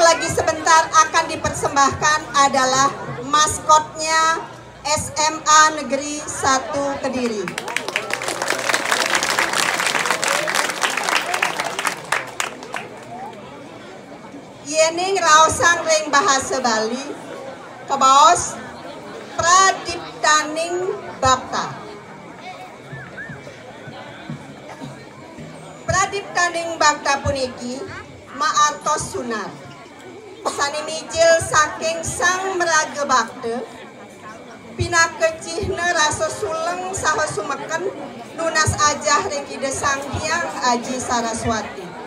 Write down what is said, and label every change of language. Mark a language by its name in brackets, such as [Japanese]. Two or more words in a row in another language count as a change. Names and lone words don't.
[Indonesian] lagi sebentar akan dipersembahkan adalah maskotnya SMA Negeri 1 Kediri. [Balinese] Yening raosang ring bahasa Bali kebaos Pradiptaning Bakta. Pradiptaning Bakta puniki maartos sunar sanimijil saking sang meraga bakta pinakecihna rasa suleng saha sumeken nunas ajah ring ide sang hyang Aji Saraswati.